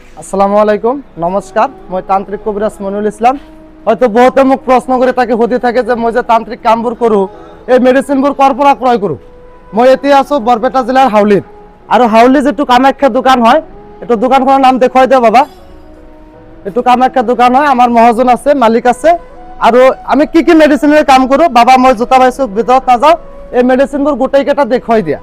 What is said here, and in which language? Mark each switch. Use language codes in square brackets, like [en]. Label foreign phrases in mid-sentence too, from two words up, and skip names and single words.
[ar] السلام عليكم, [as] নমস্কার। মই তান্ত্রিক কবিরাজ মনিরুল ইসলাম। হয়তো বহুতে মোক প্রশ্ন করে তাকে হতে থাকে যে মই যে তান্ত্রিক কামবোৰ কৰো, এই মেডিচিনবোৰ কৰ পৰা ক্ৰয় কৰো। মই এতিয়া আছো বৰপেটা জিলাৰ হাউলিত, আৰু হাউলি যেটো কামাখ্যা দোকান হয়, এইটো দোকানখনৰ নাম দেখুৱাই দিও বাবা। এইটো কামাখ্যা দোকান হয়, আমাৰ মহাজন আছে, মালিক আছে। আৰু আমি কি মেডিচিনের কাম কৰো বাবা, মই জোতা পাইছো ভিতৰত নাযাওঁ, এই মেডিচিনবোৰ গোটেইকেইটা দেখুৱাই দিয়া।